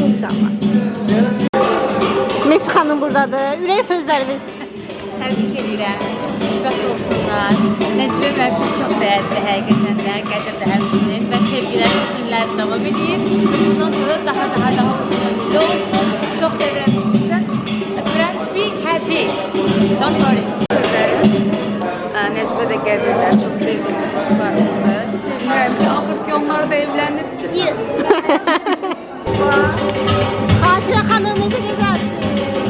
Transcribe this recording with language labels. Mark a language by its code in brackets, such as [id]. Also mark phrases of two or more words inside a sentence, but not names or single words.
[az] İnşallah. Mesih xanım buradadır. Ürək sözləriniz. Təbrik edirəm. Xoşbəxt olsunlar. Nəcibə mənim üçün çox dəyərli həqiqətən də, Qədir də həmçinin və sevgilər uzun illər davam edir. Və bundan sonra daha uzun ömürlü olsun. Çox sevirəm sizə. Öpürəm. [en] Be happy. Don't worry. [az] Sözlərim. Nəcibə də Qədirlər çox sevdiyimiz dostlarımızdır. Sevinirəm ki, axır ki onları da evlənib. Yes. Xatirə xanım necə gəzərsiniz?